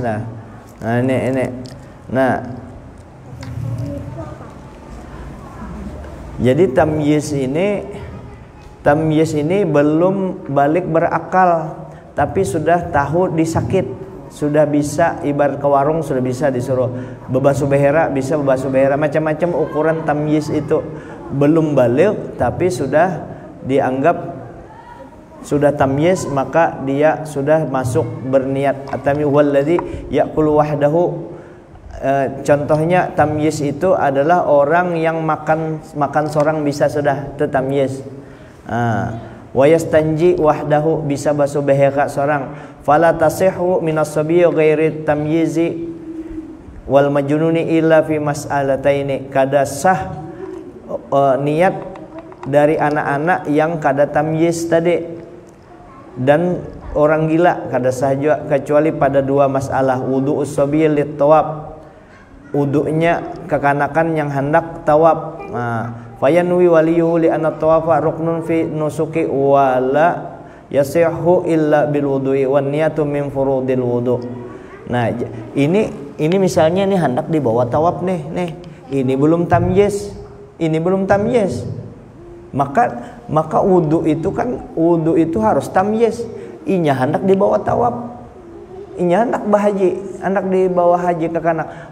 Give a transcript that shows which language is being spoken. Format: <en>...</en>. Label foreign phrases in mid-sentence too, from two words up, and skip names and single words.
<bjn>Nah ini nah jadi tamyiz ini belum balik berakal, tapi sudah tahu disakit, sudah bisa ibarat ke warung, sudah bisa disuruh bebasuh behera, bisa bebasuh behera, macam-macam ukuran tamyiz itu. Belum balik tapi sudah dianggap sudah tamyiz, maka dia sudah masuk berniat atami</bjn> <ar>والذي يأكل وحده.</ar> <bjn>Contohnya tamyiz itu adalah orang yang makan seorang bisa sudah itu tamyiz.</bjn> <ar>ويستنجي وحده,</ar> <bjn>bisa basuh behera seorang.</bjn> <ar>فلا تصح من الصبي غير المميز والمجنون إلا في مسألتين.</ar> <bjn>Kada sah niat dari anak-anak yang kada tamyiz tadi dan orang gila kada sah juga kecuali pada 2 masalah.</bjn> <ar>وضوء الصبي للطواف,</ar> <bjn>wudu'nya kekanakan yang hendak tawab.</bjn> <ar>فينوي وليه لأن الطواف ركن في النسك ولا يصح إلا بالوضوء والنية من فروض الوضوء'.</ar> <bjn>Nah, ini misalnya nih hendak dibawa tawaf nih. Ini belum tamyiz. Maka wudu itu harus tamyiz. Inya hendak dibawa tawaf. Inya hendak berhaji, hendak dibawa haji ke kanak.</bjn>